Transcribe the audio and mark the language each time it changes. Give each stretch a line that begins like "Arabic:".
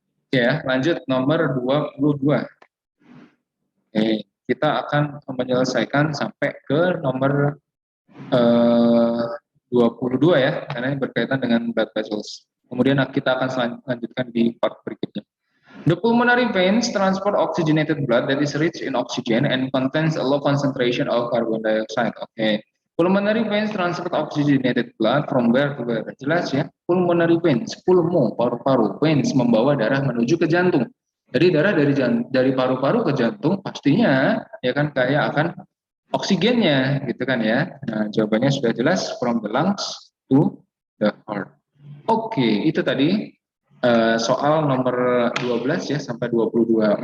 Indonesian: Ya, lanjut nomor 22. Oke, kita akan menyelesaikan sampai ke nomor 22 ya, karena ini berkaitan dengan blood vessels. Kemudian kita akan lanjutkan di part berikutnya.
English: The pulmonary veins transport oxygenated blood that is rich in oxygen and contains a low concentration of carbon dioxide. Oke. Pulmonary veins transport oxygenated blood from where to where?
Indonesian: Jelas ya. Pulmonary veins, pulmo, paru-paru, veins membawa darah menuju ke jantung. Jadi darah dari paru-paru ke jantung pastinya ya kan kaya akan oksigennya gitu kan ya. Nah, jawabannya sudah jelas,
English: from the lungs to the heart.
Indonesian: Oke, itu tadi soal nomor 12 ya sampai 22.